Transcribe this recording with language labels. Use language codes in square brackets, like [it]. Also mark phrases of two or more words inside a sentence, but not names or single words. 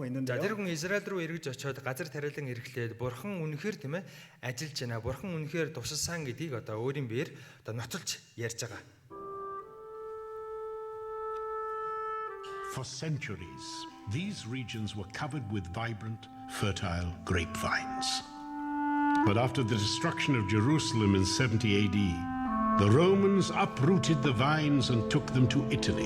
[mn] За [ko] 있는데요. [mn] тэр хүн Израиль руу эргэж очиод газар тариалан ирэхлээр Бурхан үнэхээр тийм ээ ажиллаж байна. Бурхан үнэхээр тусалсан гэдгийг одоо өөрийн биеэр одоо нотолж ярьж байгаа. [en] For centuries, these regions were covered with vibrant, fertile grapevines. But after the destruction of Jerusalem in 70 AD, the Romans uprooted the vines and took them to Italy.